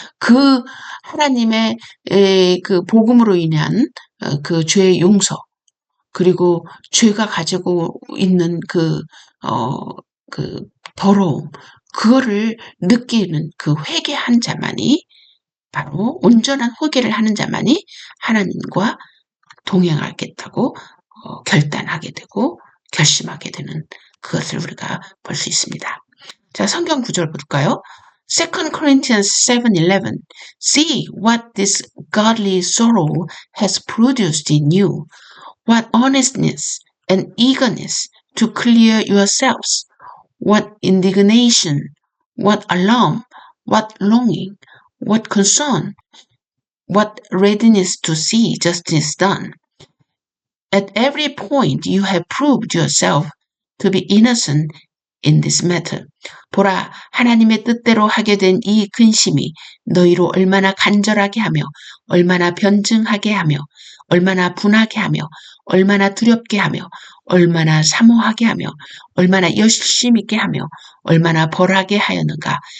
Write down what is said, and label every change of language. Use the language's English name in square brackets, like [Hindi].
[Korean] 그 하나님의 그 복음으로 인한 그 죄의 용서, 그리고 죄가 가지고 있는 그 더러움, 그거를 느끼는 그 회개한 자만이 바로 온전한 회개를 하는 자만이 하나님과 동행하겠다고 결단하게 되고 결심하게 되는 그것을 우리가 볼 수 있습니다. 자, 성경 구절 볼까요? [English] 2 Corinthians 7:11 See what this godly sorrow has produced in you, what earnestness and eagerness to clear yourselves, what indignation, what alarm, what longing, what concern. what readiness to see justice done. At every point you have proved yourself to be innocent in this matter. [Korean] 보라, 하나님의 뜻대로 하게 된 이 근심이 너희로 얼마나 간절하게 하며 얼마나 변증하게 하며 얼마나 분하게 하며 얼마나 두렵게 하며 얼마나 사모하게 하며 얼마나 열심 있게 하며 얼마나 벌하게 하였는가.